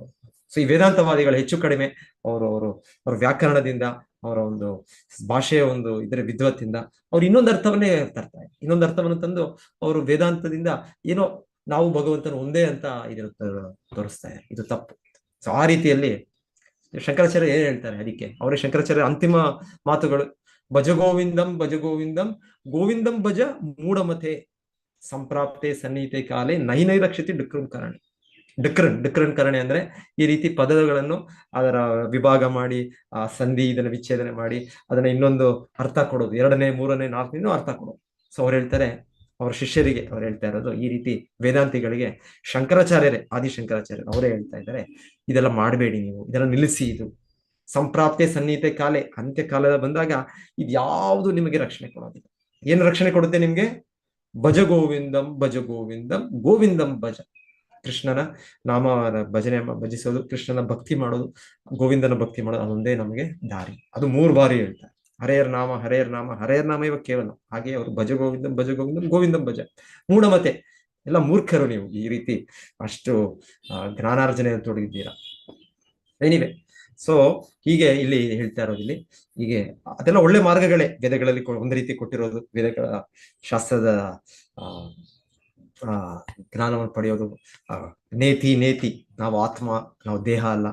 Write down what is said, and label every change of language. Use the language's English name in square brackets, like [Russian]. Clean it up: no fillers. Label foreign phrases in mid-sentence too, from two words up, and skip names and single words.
[Kannada] ಸೊ ಈ ವೇದಾಂತವಾದಿಗಳು ಹೆಚ್ಚು ಕಡಿಮೆ ಅವ್ರ ವ್ಯಾಕರಣದಿಂದ, ಅವರ ಒಂದು ಭಾಷೆಯ ಒಂದು ಇದರ ವಿದ್ವತ್ತಿಂದ ಅವ್ರು ಇನ್ನೊಂದು ಅರ್ಥವನ್ನೇ ತರ್ತಾರೆ. ಇನ್ನೊಂದು ಅರ್ಥವನ್ನು ತಂದು ಅವರು ವೇದಾಂತದಿಂದ ಏನೋ ನಾವು ಭಗವಂತನ ಒಂದೇ ಅಂತ ತೋರಿಸ್ತಾರೆ. ಇದು ತಪ್ಪು. ಸೊ ಆ ರೀತಿಯಲ್ಲಿ ಶಂಕರಾಚಾರ್ಯ ಏನ್ ಹೇಳ್ತಾರೆ, ಅದಕ್ಕೆ ಅವರೇ ಶಂಕರಾಚಾರ್ಯ ಅಂತಿಮ ಮಾತುಗಳು, [Sanskrit] ಭಜ ಗೋವಿಂದಂ ಗೋವಿಂದಂ ಭಜ ಮೂಢಮತೆ ಸಂಪ್ರಾಪ್ತೆ ಸನ್ನಿಹಿತೆ ಕಾಲೇ ನೈರಕ್ಷತಿ ಡಿಕ್ರನ್ ಕರಣೆ [Kannada] ಅಂದ್ರೆ ಈ ರೀತಿ ಪದಗಳನ್ನು ಅದರ ವಿಭಾಗ ಮಾಡಿ, ಆ ಸಂಧಿ ಇದನ್ನ ವಿಚ್ಛೇದನೆ ಮಾಡಿ ಅದನ್ನ ಇನ್ನೊಂದು ಅರ್ಥ ಕೊಡೋದು, 2ನೇ 3ನೇ 4ನೇ ಅರ್ಥ ಕೊಡೋದು. ಸೊ ಅವ್ರು ಹೇಳ್ತಾರೆ, ಅವ್ರ ಶಿಷ್ಯರಿಗೆ ಅವ್ರು ಹೇಳ್ತಾ ಇರೋದು, ಈ ರೀತಿ ವೇದಾಂತಿಗಳಿಗೆ ಆದಿಶಂಕರಾಚಾರ್ಯರು ಅವರೇ ಹೇಳ್ತಾ ಇದ್ದಾರೆ, ಇದೆಲ್ಲ ಮಾಡಬೇಡಿ, ನೀವು ಇದೆಲ್ಲ ನಿಲ್ಲಿಸಿ. ಇದು [Sanskrit] ಸಂಪ್ರಾಪ್ತೆ ಸನ್ನಿಹಿತೆ ಕಾಲೇ, [Kannada] ಅಂತ್ಯ ಕಾಲದ ಬಂದಾಗ ಇದು ಯಾವುದು ನಿಮಗೆ ರಕ್ಷಣೆ ಕೊಡೋದಿಲ್ಲ. ಏನು ರಕ್ಷಣೆ ಕೊಡುತ್ತೆ ನಿಮ್ಗೆ? [Sanskrit] ಭಜ ಗೋವಿಂದಂ ಗೋವಿಂದಂ ಭಜ. [Kannada] ಕೃಷ್ಣನ ನಾಮ ಭಜನೆ ಭಜಿಸೋದು, ಕೃಷ್ಣನ ಭಕ್ತಿ ಮಾಡೋದು, ಗೋವಿಂದನ ಭಕ್ತಿ ಮಾಡೋದು, ಅದೊಂದೇ ನಮಗೆ ದಾರಿ. ಅದು 3 ಬಾರಿ ಹೇಳ್ತಾರೆ. [Sanskrit] ಹರೆಯರ್ ನಾಮ ಹರೆಯರ್ ನಾಮ ಹರೆಯರ್ ನಾಮ ಇವ ಕೇವಲ. [Kannada] ಹಾಗೆ ಅವರು [Sanskrit] ಭಜ ಗೋವಿಂದಂ ಗೋವಿಂದಂ ಭಜ. [Kannada] ಮೂಢಮತೆ, ಎಲ್ಲ ಮೂರ್ಖರು ನೀವು ಈ ರೀತಿ ಅಷ್ಟು ಜ್ಞಾನಾರ್ಜನೆ ತೊಡಗಿದ್ದೀರಾ. [English] anyway, so [Kannada] ಹೀಗೆ ಇಲ್ಲಿ ಹೇಳ್ತಾ ಇರೋದು, ಇಲ್ಲಿ ಹೀಗೆ ಅದೆಲ್ಲ ಒಳ್ಳೆ ಮಾರ್ಗಗಳೇ ವೇದಗಳಲ್ಲಿ ಒಂದು ರೀತಿ ಕೊಟ್ಟಿರೋದು. ವೇದಗಳ ಶಾಸ್ತ್ರದ ಜ್ಞಾನವನ್ನು ಪಡೆಯೋದು, ನೇತಿ ನಾವು ಆತ್ಮ, ನಾವು ದೇಹ ಅಲ್ಲ.